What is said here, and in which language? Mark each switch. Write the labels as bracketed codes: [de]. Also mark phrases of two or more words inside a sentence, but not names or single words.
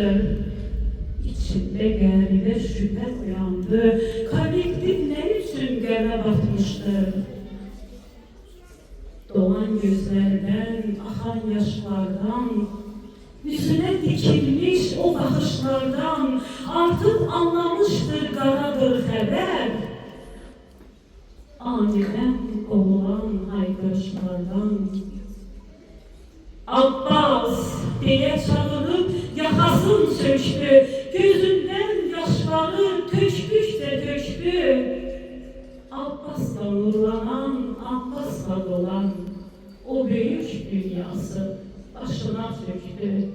[az] İçində qəribə şübhə uyandı, kollektiv nə üçün qərə batmışdı? Doğan gözlərdən, axan yaşlardan, yüzünə dikilmiş o baxışlardan artıq anlamışdır qaradır xəbər. [tr] aniden kovulan haykırışlardan. Abbas diye çağırıp yakasın söktü, gözünden yaşları tökmüşse tökmü. Abbas'la nurlanan, Abbas'la dolan o büyük dünyası başına söktü.